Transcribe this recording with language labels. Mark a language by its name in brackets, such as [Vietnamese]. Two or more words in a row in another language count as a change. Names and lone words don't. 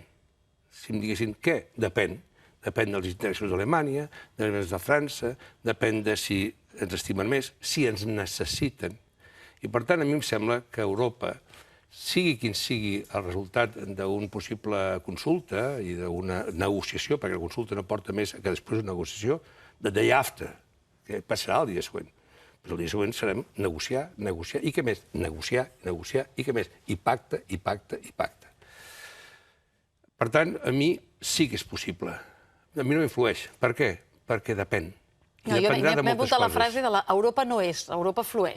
[Catalan] Si em diguessin què, depèn. Depèn dels interessos d'Alemanya, dels de França, depèn de si ens estimen més, si ens necessiten. I, per tant, a mi em sembla que Europa, sigui quin sigui el resultat d'una possible consulta i d'una negociació, perquè la consulta no porta més que després una negociació, [English] the day after, [Catalan] que passarà el dia següent. Però el dia següent serem negociar, i què més? Negociar, i què més? I pacte, i pacte, i pacte. Per tant, a mi sí que és possible. A mi no m'influeix. Per què? Perquè depèn. M'he apuntat la frase de Europa no és, Europa flueix.